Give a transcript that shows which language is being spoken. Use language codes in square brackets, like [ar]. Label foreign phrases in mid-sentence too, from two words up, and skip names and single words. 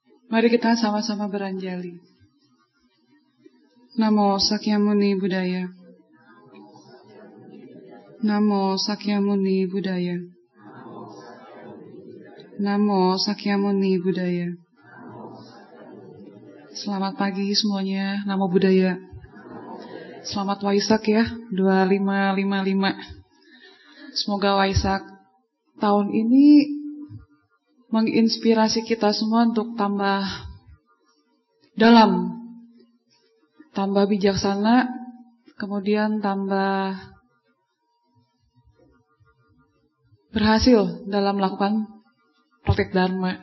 [id] Mari kita sama-sama beranjali. [pi] Namo Sakyamuni Buddhaya. Namo Sakyamuni Buddhaya. Namo Sakyamuni Buddhaya. [id] Selamat pagi semuanya. [pi] Namo Buddhaya. [id] Selamat Waisak ya, 2555. Semoga Waisak tahun ini menginspirasi kita semua untuk tambah dalam, tambah bijaksana, kemudian tambah berhasil dalam melakukan praktek Dharma.